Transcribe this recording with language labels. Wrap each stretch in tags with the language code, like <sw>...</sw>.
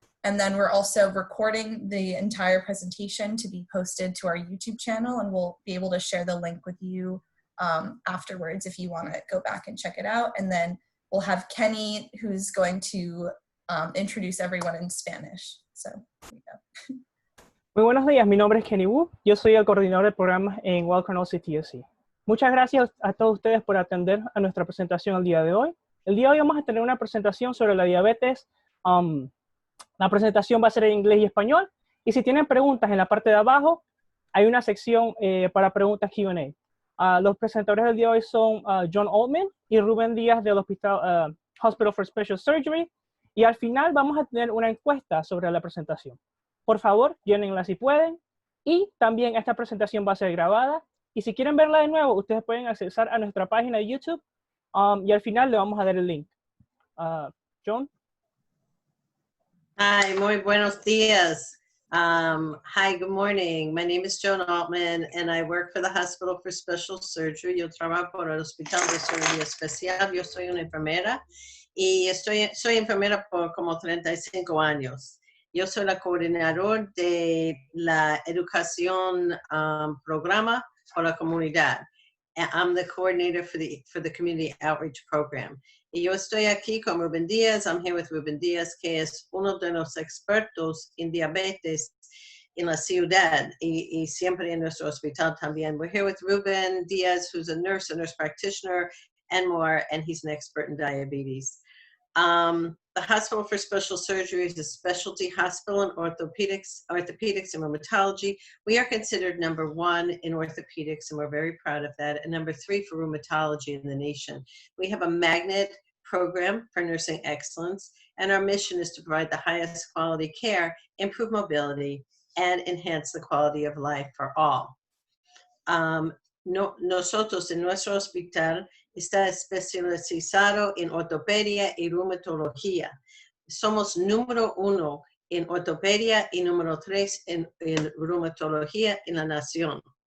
<en>And then we're also recording the entire presentation to be posted to our YouTube channel, and we'll be able to share the link with you afterwards if you wanna go back and check it out. And then we'll have Kenny, who's going to introduce everyone in Spanish. So here we go.</en> <es>Muy buenos días, mi nombre es Kenny Wu, yo soy el coordinador de programas en Welcome CTSC. Muchas gracias a todos ustedes por atender a nuestra presentación el día de hoy. El día de hoy vamos a tener una presentación sobre la diabetes. La presentación va a ser en inglés y español. Y si tienen preguntas en la parte de abajo, hay una sección para preguntas Q&A. Los presentadores del día de hoy son Joan Altman y Ruben Diaz del Hospital for Special Surgery. Y al final vamos a tener una encuesta sobre la presentación. Por favor, llénenla si pueden. Y también esta presentación va a ser grabada. Y si quieren verla de nuevo, ustedes pueden accesar a nuestra página de YouTube. Y al final le vamos a dar el link. Joan?</es> <en>Hi,</en> <es>muy buenos días.</es> <en>Hi, good morning. My name is Joan Altman, and I work for the Hospital for Special Surgery.</en> <es>Yo trabajo por el Hospital de Cirugía Especial. Yo soy una enfermera. Y soy enfermera por como 35 años. Yo soy la coordinadora de la educación programa por la comunidad.</es> <en>I'm the coordinator for the community outreach program.</en> <es>Y yo estoy aquí con Ruben Diaz.</es> <en>I'm here with Ruben Diaz,</en> <es>que es uno de los expertos en diabetes en la ciudad y siempre en nuestro hospital también.</es> <en>We're here with Ruben Diaz, who's a nurse practitioner, and more, and he's an expert in diabetes. The Hospital for Special Surgery is a specialty hospital in orthopedics and rheumatology. We are considered #1 in orthopedics, and we're very proud of that, and #3 for rheumatology in the nation. We have a magnet program for nursing excellence, and our mission is to provide the highest quality care, improve mobility, and enhance the quality of life for all.</en> <es>Nosotros en nuestro hospital está especializado en ortopedia y reumatología. Somos #1 en ortopedia y #3 en reumatología en la nación.</es>